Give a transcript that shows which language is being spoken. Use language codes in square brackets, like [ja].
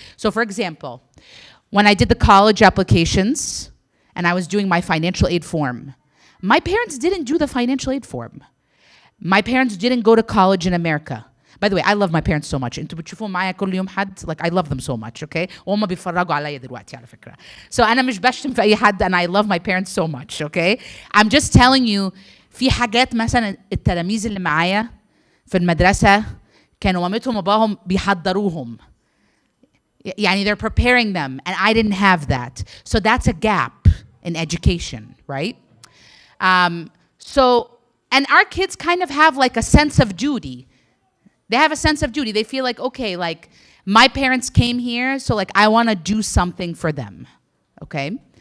[en] So for example, when I did the college applications and I was doing my financial aid form, my parents didn't do the financial aid form. My parents didn't go to college in America. By the way, I love my parents so much. [ar] انتوا بتشوفوا معايا كل يوم حد, [en] like I love them so much, okay? [ar] وهم بيفرجوا عليا دلوقتي على فكرة. [en] So [ar] أنا مش بشتم في أي حد, [en] and I love my parents so much, okay? I'm just telling you, [ar] في حاجات مثلا التلاميذ اللي معايا في المدرسة كانوا مامتهم وباباهم بيحضروهم. [en] يعني they're preparing them, and I didn't have that. So that's a gap in education, right? So, and our kids kind of have like a sense of duty. They have a sense of duty. They feel like, okay, like my parents came here, so like I want to do something for them, okay?